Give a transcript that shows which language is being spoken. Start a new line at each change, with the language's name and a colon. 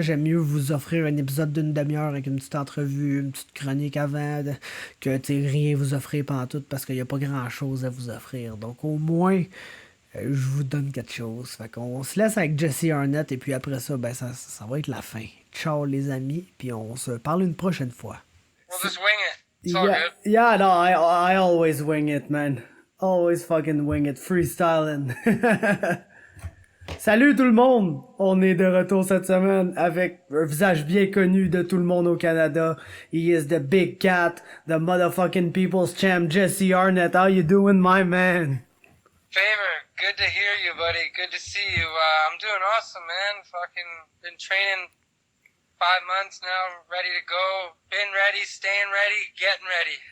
French: J'aime mieux vous offrir un épisode d'une demi-heure avec une petite entrevue, une petite chronique avant, que rien vous offrir pantoute parce qu'il n'y a pas grand-chose à vous offrir. Donc au moins, je vous donne quelque chose. Fait qu'on se laisse avec Jesse Arnett et puis après ça, ben ça va être la fin. Ciao les amis, puis on se parle une prochaine fois.
English: We'll just wing it. It's all Yeah, good. yeah, no, I always wing it, man. Always fucking wing it, freestyling.
French: Salut tout le monde! On est de retour cette semaine avec un visage bien connu de tout le monde au Canada.
English: He is the big cat, the motherfucking people's champ, Jesse Arnett. How you doing, my man? Favor, good to hear you, buddy. Good to see you. I'm doing awesome, man. Fucking been training 5 months now, ready to go. Been ready, staying ready, getting ready.